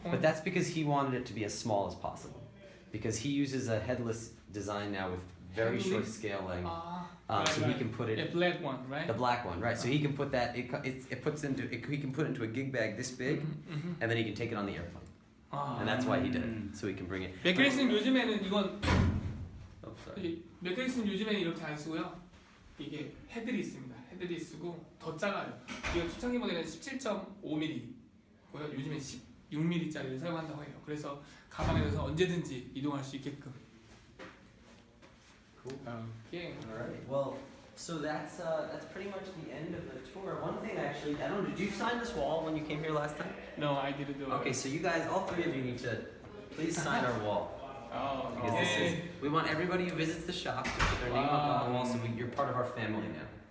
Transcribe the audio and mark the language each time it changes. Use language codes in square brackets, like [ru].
[en] But that's because he wanted it to be as small as possible, because he uses a headless design now with very short scale length, so he can put it. The black one, right? The black one, right? So he can put that. It puts into. He can put it into a gig bag this big, and then he can take it on the airplane. And that's why he did it, so he can bring it. [ko] 맥그리스는 요즘에는 이건 [en] Oh, sorry. [ko] 맥그리스는 요즘에는 이렇게 안 쓰고요. 이게 헤드리 있습니다. 헤드리 쓰고 더 작아요. 이거 초창기 모델은 17.5mm고요. 요즘엔 16mm짜리를 사용한다고 해요. 그래서 가방에서 언제든지 이동할 수 있게끔. [en] Cool. Okay. All right. Well, so that's pretty much the end of the tour. One thing actually, I don't know. Did you sign this wall when you came here last time? No, I didn't do it. Okay, so you guys, all three of you, need to please sign our wall. Oh, Because this is, we want everybody who visits the shop to put their name up on the wall, so you're part of our family now.